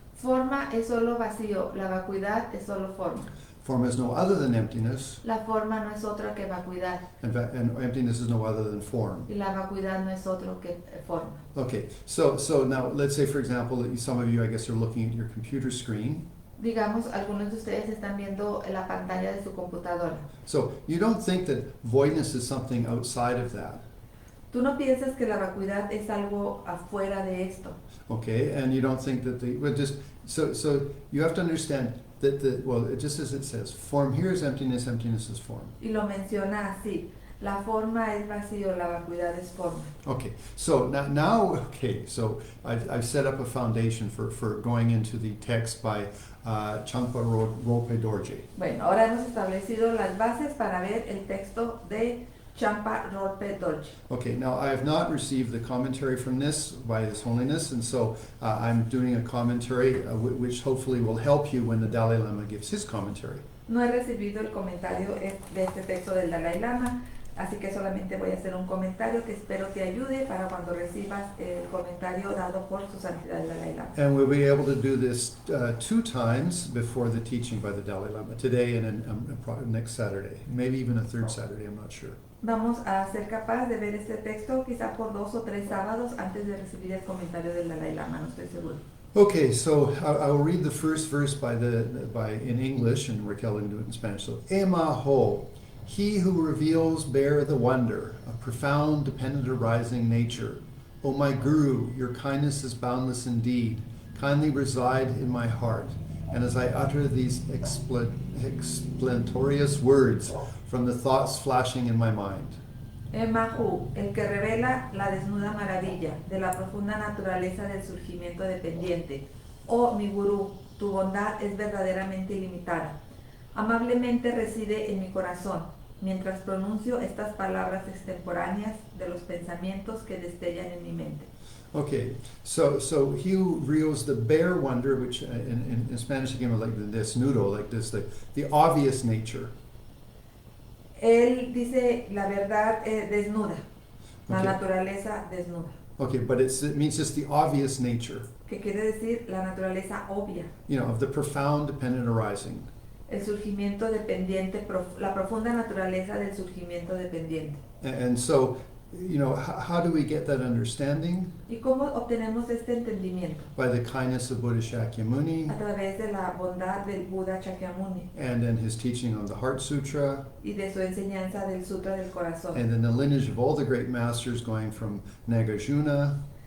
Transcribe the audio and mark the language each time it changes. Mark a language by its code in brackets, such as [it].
[es] Forma es solo vacío, la vacuidad es solo forma. [en] Form is no other than emptiness, [es] La forma no es otra que vacuidad, [en] and emptiness is no other than form. [es] y la vacuidad no es otro que forma. [en] Okay, so now let's say, for example, that some of you, I guess, are looking at your computer screen. [es] Digamos, algunos de ustedes están viendo la pantalla de su computadora. [en] So you don't think that voidness is something outside of that, [es] Tú no piensas que la vacuidad es algo afuera de esto. [en] okay? And you don't think that so you have to understand that just as it says, form here is emptiness, emptiness is form. [es] Y lo menciona así. La forma es vacío, la vacuidad es forma. [en] Okay, so so I've set up a foundation for going into the text by Changya, Rolpe, Dorje. [es] Bueno, ahora hemos establecido las bases para ver el texto de Changya, Rolpe, Dorje. [en] Okay, now I have not received the commentary from this by His Holiness, and so I'm doing a commentary which hopefully will help you when the Dalai Lama gives his commentary. [es] No he recibido el comentario de este texto del Dalai Lama, así que solamente voy a hacer un comentario que espero te ayude para cuando recibas el comentario dado por su santidad el Dalai Lama. [en] And we'll be able to do this 2 times before the teaching by the Dalai Lama, today and next Saturday, maybe even a 3rd Saturday, I'm not sure. [es] Vamos a ser capaz de ver este texto quizá por 2 o 3 sábados antes de recibir el comentario del Dalai Lama, no estoy seguro. [en] Okay, so I'll read the first verse in English, and Raquel can do it in Spanish. So, Ema ho, He who reveals bare the wonder of profound dependent arising nature. O my Guru, your kindness is boundless indeed. Kindly reside in my heart. And as I utter these explantorious words from the thoughts flashing in my mind. [es] Mahu, el que revela la desnuda maravilla de la profunda naturaleza del surgimiento dependiente. Oh mi Gurú, tu bondad es verdaderamente ilimitada. Amablemente reside en mi corazón, mientras pronuncio estas palabras extemporáneas de los pensamientos que destellan en mi mente. [en] Okay, so he who reveals the bare wonder, which in Spanish again like the desnudo, like this, the obvious nature. [es] Él dice la verdad desnuda, la [en] Okay. [es] naturaleza desnuda. [en] Okay, but it means just the obvious nature, [es] Que quiere decir la naturaleza obvia, [en] you know, of the profound dependent arising. [es] el surgimiento dependiente, la profunda naturaleza del surgimiento dependiente. [en] And so, you know, how do we get that understanding? [es] ¿Y cómo obtenemos este entendimiento? [en] By the kindness of Buddha Shakyamuni [es] A través de la bondad del Buda Shakyamuni [en] and in his teaching on the Heart Sutra [es] y de su enseñanza del Sutra del Corazón, [en] and in the lineage of all the great masters going from Nagarjuna,